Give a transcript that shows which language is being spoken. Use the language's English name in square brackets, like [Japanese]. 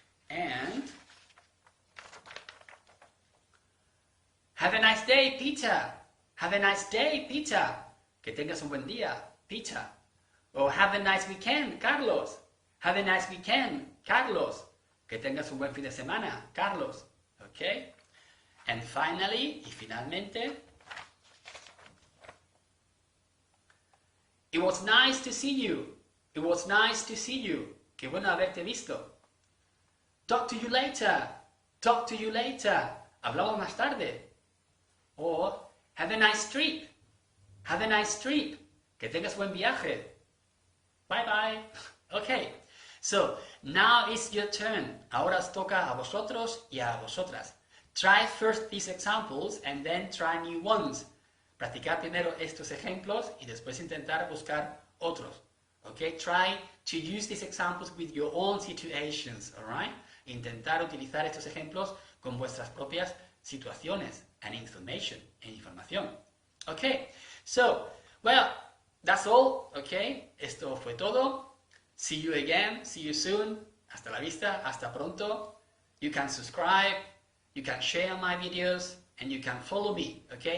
[English] And, have a nice day, Peter. Have a nice day, Peter. [Spanish] Que tengas un buen día, Peter. [English] O have a nice weekend, Carlos. Have a nice weekend, Carlos. [Spanish] Que tengas un buen fin de semana, Carlos. Okay? [English] And finally, [Spanish] y finalmente, [English] it was nice to see you. It was nice to see you. [Spanish] Qué bueno haberte visto. [English] Talk to you later. Talk to you later. [Spanish] Hablamos más tarde. [English] Or, have a nice trip. Have a nice trip. [Spanish] Que tengas buen viaje. [English] Bye bye. [Spanish] Okay. [English] So, now it's your turn. [Spanish] Ahora os toca a vosotros y a vosotras. [English] Try first these examples and then try new ones. [Spanish] Practicar primero estos ejemplos y después intentar buscar otros. Okay? [English] Try to use these examples with your own situations, alright? [Spanish] Intentar utilizar estos ejemplos con vuestras propias situaciones [English] and information, [Spanish] en información. [English] Okay, so, well, that's all, okay? [Spanish] Esto fue todo. [English] See you again, see you soon. [Spanish] Hasta la vista, hasta pronto. [English] You can subscribe, you can share my videos, and you can follow me, okay?